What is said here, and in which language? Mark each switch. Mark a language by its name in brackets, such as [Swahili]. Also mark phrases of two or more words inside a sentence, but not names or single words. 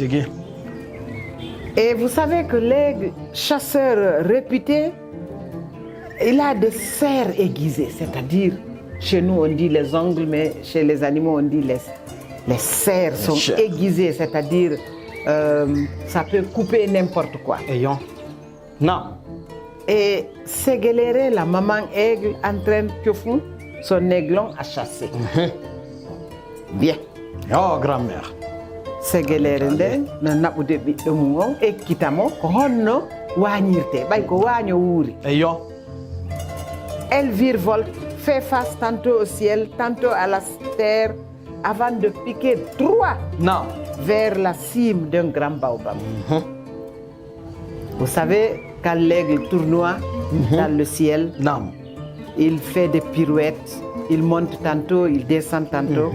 [French] Et vous savez que l'aigle, chasseur réputé, il a des serres aiguisées, c'est-à-dire, chez nous on dit les ongles, mais chez les animaux on dit les serres sont aiguisées, c'est-à-dire, ça peut couper n'importe quoi. Et Séguéléré, la maman aigle, entraîne Thiofou, son aiglon, à chasser. Bien. Oh, grand-mère. [Fula] Séguéléré nde no naɓude ɓiɗɗo mum on ekkitamo ko honno wañirte ɓay ko waño wuuri. [French] Elle virevolte, fait face tantôt au ciel, tantôt à la terre, avant de piquer droit vers la cime d'un grand baobab. Vous savez, quand l'aigle tournoie dans le ciel, il fait des pirouettes, il monte tantôt, il descend tantôt.